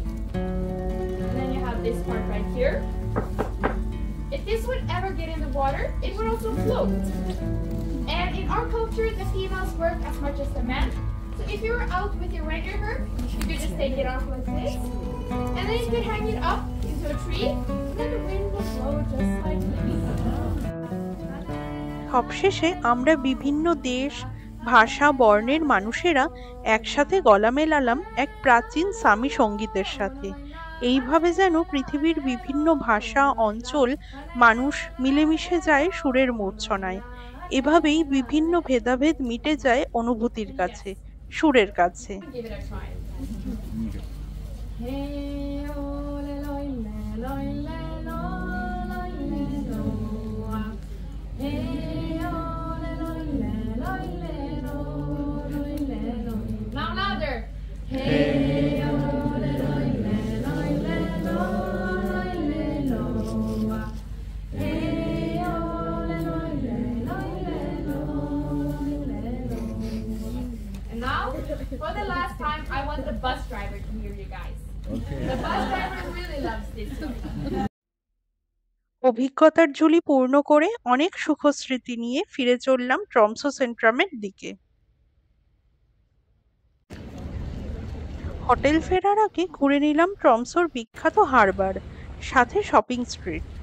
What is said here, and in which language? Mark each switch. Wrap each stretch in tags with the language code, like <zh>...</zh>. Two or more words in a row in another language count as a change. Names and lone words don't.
<en>And then you have this part right here. If this would ever get in the water, it would also float. And in our culture, the females work as much as the men. So if you were out with your reindeer herd, you could just take it off like this. And then you could hang it up into a tree, and then the wind will blow just like this.</en> <bn>সবশেষে আমরা বিভিন্ন দেশ, ভাষা, বর্ণের মানুষেরা একসাথে গলা মেলালাম এক প্রাচীন সামি সঙ্গীতের সাথে। এইভাবে যেন পৃথিবীর বিভিন্ন ভাষা, অঞ্চল, মানুষ মিলেমিশে যায় সুরের মূর্ছনায়। এভাবেই বিভিন্ন ভেদাভেদ মিটে যায় অনুভূতির কাছে, সুরের কাছে।</bn> <en>Give it a try. Hey, oh, le, lo, le, lo, le, lo, lo, le, lo, ah. Hey, oh, le, lo, le, lo, le, lo, lo, le, lo. Now louder. Hey, oh, le, lo, le, lo, le, lo, lo, le, lo, ah. Hey, oh, le, lo, le, lo, le, lo, le, lo. And now, for the last time, I want the bus driver to hear you guys. The bus driver really loves this song.</en> <bn>অভিজ্ঞতার ঝুলি পূর্ণ করে অনেক সুখস্মৃতি নিয়ে ফিরে চললাম ট্রমসো সেন্ট্রামের দিকে। হোটেল ফেরার আগে ঘুরে নিলাম ট্রমসোর বিখ্যাত হারবার, সাথে</bn> <en>shopping street.</en>